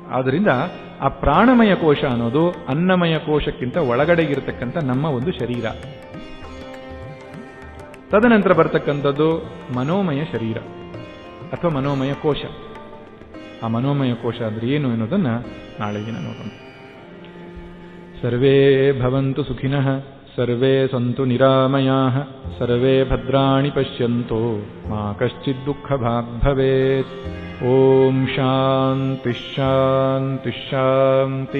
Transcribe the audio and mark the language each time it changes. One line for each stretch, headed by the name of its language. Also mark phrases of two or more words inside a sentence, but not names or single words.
Kannada: ಆದ್ದರಿಂದ ಆ ಪ್ರಾಣಮಯ ಕೋಶ ಅನ್ನೋದು ಅನ್ನಮಯ ಕೋಶಕ್ಕಿಂತ ಒಳಗಡೆ ಇರತಕ್ಕಂಥ ನಮ್ಮ ಒಂದು ಶರೀರ. ತದನಂತರ ಬರ್ತಕ್ಕಂಥದ್ದು ಮನೋಮಯ ಶರೀರ ಅಥವಾ ಮನೋಮಯ ಕೋಶ. ಆ ಮನೋಮಯ ಕೋಶ ಅಂದ್ರೆ ಏನು ಅನ್ನೋದನ್ನ ನಾಳೆ ದಿನ ನೋಡೋಣ.
Sanskrit: ಸರ್ವೇ ಭವಂತು ಸುಖಿನಃ, ಸರ್ವೇ ಸಂತು ನಿರಾಮಯಾಃ, ಸರ್ವೇ ಭದ್ರಾಣಿ ಪಶ್ಯಂತು, ಮಾ ಕಶ್ಚಿತ್ ದುಃಖಭಾಗ್ ಭವೇತ್. ಓಂ ಶಾಂತಿ ಶಾಂತಿ ಶಾಂತಿ.